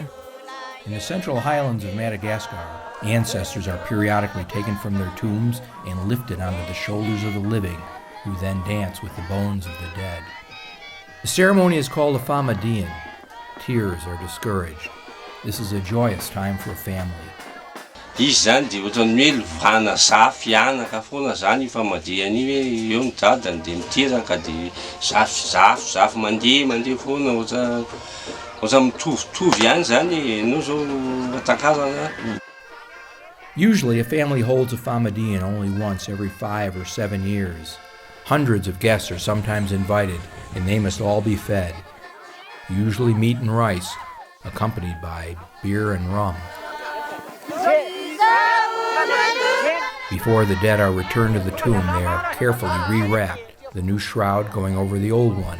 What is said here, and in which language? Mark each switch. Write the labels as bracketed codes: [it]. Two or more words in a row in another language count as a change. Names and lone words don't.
[en] In the central highlands of Madagascar, ancestors are periodically taken from their tombs and lifted onto the shoulders of the living, who then dance with the bones of the dead. The ceremony is called a famadian. Tears are discouraged. This is a joyous time for a family. [mg] Izy zany dia ohatran'ny hoe lovana zafy anaka foana zany io famadiana io hoe eo ny jadany dia miteraka dia zafy mandeha foana ohatsa mitovitovy ihany zany no zao atakazana. [en] Usually, a family holds a famadian only once every 5 or 7 years. Hundreds of guests are sometimes invited, and they must all be fed. Usually meat and rice, accompanied by beer and rum. Before the dead are returned to the tomb, they are carefully re-wrapped, the new shroud going over the old one.